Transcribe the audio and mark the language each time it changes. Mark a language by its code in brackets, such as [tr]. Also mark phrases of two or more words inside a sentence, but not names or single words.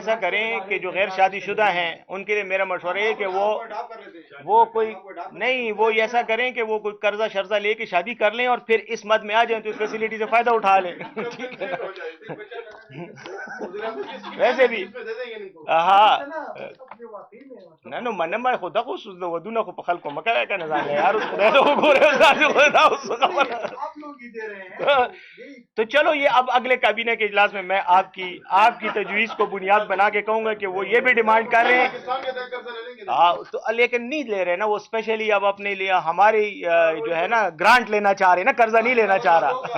[ur] ایسا کریں کہ جو غیر شادی شدہ ہیں ان کے لیے میرا مشورہ ہے کہ وہ کوئی نہیں، وہ ایسا کریں کہ وہ کوئی قرضہ شرضہ لے کے شادی کر لیں اور پھر اس مد میں آ جائیں تو اس فیسلٹی سے فائدہ اٹھا لیں. ٹھیک ہے ویسے بھی ہاں [ps] نہ نو من ما خو دغه اوس د ودونه خو په خلکو مکه کنه ځان یار اوس خدای ته وګوره [ur] آپ لوگ ہی دے رہے ہیں. تو چلو یہ اب اگلے کابینہ کے اجلاس میں میں آپ کی تجویز کو بنیاد بنا کے کہوں گا کہ وہ یہ بھی ڈیمانڈ کر رہے ہیں. ہاں تو لیکن نہیں لے رہے نا وہ اسپیشلی اب اپنے لیے ہماری جو ہے نا گرانٹ لینا چاہ رہے نا، قرضہ نہیں لینا چاہ رہا.